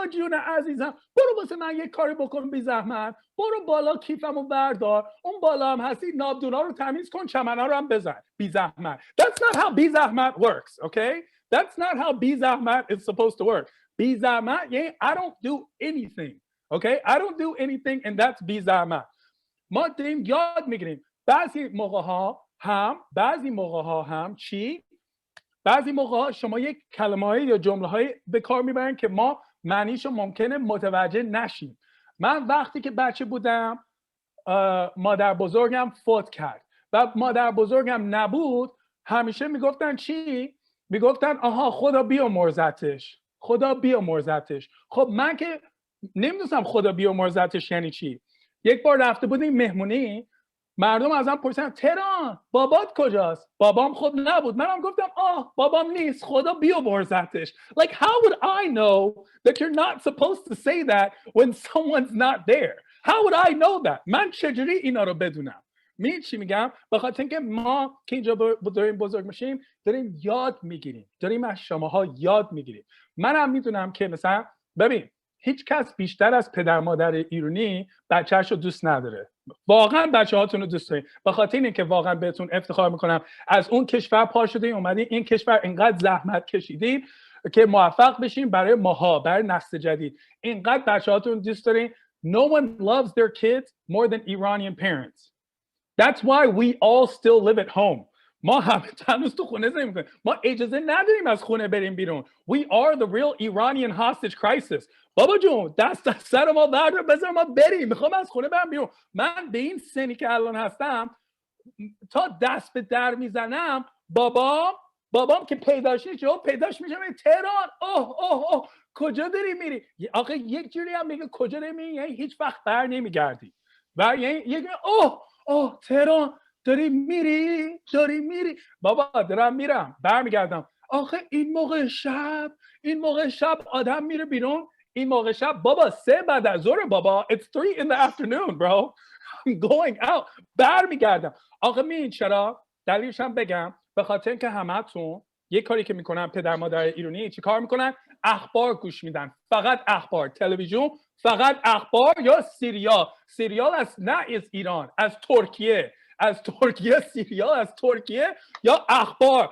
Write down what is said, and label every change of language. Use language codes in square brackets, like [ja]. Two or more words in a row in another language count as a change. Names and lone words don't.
[fa] جون عزیزم برو واسه من یک کاری بکن بی زحمت برو بالا کیفمو بردار اون بالا هم هستی نابدونا رو تمیز کن چمنا رو هم بزن بی زحمت [en] that's not how [fa] بی زحمت [en] works okay that's not how [fa] بی زحمت [en] is supposed to work [fa] بی زحمت یعنی [en] I don't do anything okay I don't do anything and that's [fa] بی زحمت ما داریم یاد میگیریم بعضی موقع ها هم چی بعضی موقع ها شما یک کلمه یا جمله های به کار میبرین که ما معنیشو ممکنه متوجه نشیم من وقتی که بچه بودم مادر بزرگم فوت کرد و مادر بزرگم نبود همیشه میگفتن چی میگفتن آها خدا بیامرزتش خب من که نمیدونستم خدا بیامرزتش یعنی چی یک بار رفته بودیم مهمونی مردم ازم پرسیدن تهران بابات کجاست بابام خب نبود منم گفتم بابام نیست خدا بیامرزتش [en] like how would I know that you're not supposed to say that when someone's not there how would I know that [fa] من چجوری اینا رو بدونم می‌دونی چی میگم به خاطر اینکه ما که اینجا داریم بزرگ میشیم داریم یاد میگیریم داریم از شماها یاد میگیریم منم میدونم که مثلا ببین هیچ کس بیشتر از پدر مادر ایرانی بچه‌شو دوست نداره واقعا بچه‌هاتون رو دوست دارین به خاطر اینکه واقعا بهتون افتخار میکنم از اون کشور پا شدین اومدین این کشور اینقدر زحمت کشیدین که موفق بشین برای ماها برای نسل جدید اینقدر بچه‌هاتون دوست دارین [en] no one loves their kids more than Iranian parents that's why we all still live at home [fa] ما همه هنوز تو خونه زندگی میکنیم ما اجازه نداریم از خونه بریم بیرون [en] we are the real Iranian hostage crisis [fa] بابا جون دست از سر ما بردار بذار ما بریم میخوام از خونه برم بیرون من به این سنی که الان هستم تا دست به در میزنم بابام که پیداش نیست پیداش میشه تهران کجا داری میری؟ آخه یک جوری هم میگه کجا داری میری، یعنی هیچ وقت بر نمیگردی. و یعنی یک اوه تهران داری میری بابا دارم میرم برمیگردم. آخه این موقع شب آدم میره بیرون. این موقع شب بابا 3 بعد از ظهر بابا. [en] It's 3 in the afternoon bro. I'm going out. [fa] برمیگردم. آخه میین چرا؟ دلیلش هم بگم. به خاطر اینکه همتون یه کاری که میکنن پدر مادر ایرانی چی کار میکنن؟ اخبار گوش میدن. فقط اخبار. تلویزیون فقط اخبار یا سریال از نه از ایران، از ترکیه سریال از ترکیه یا اخبار.